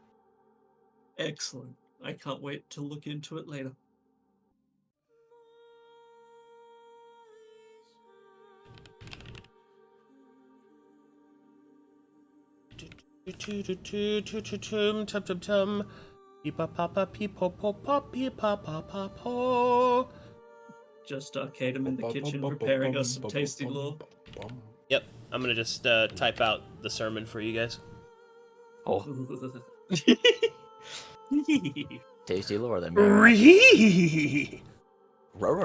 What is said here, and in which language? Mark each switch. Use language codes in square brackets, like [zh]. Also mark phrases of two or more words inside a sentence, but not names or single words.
[en] Excellent. I can't wait to look into it later. Tum tum tum tum. Peep pa pa peep po po po peep pa pa pa po. Just Arcadum in the kitchen preparing us some tasty lore. Yep, I'm gonna just type out the sermon for you guys. Oh, tasty lore then. Roro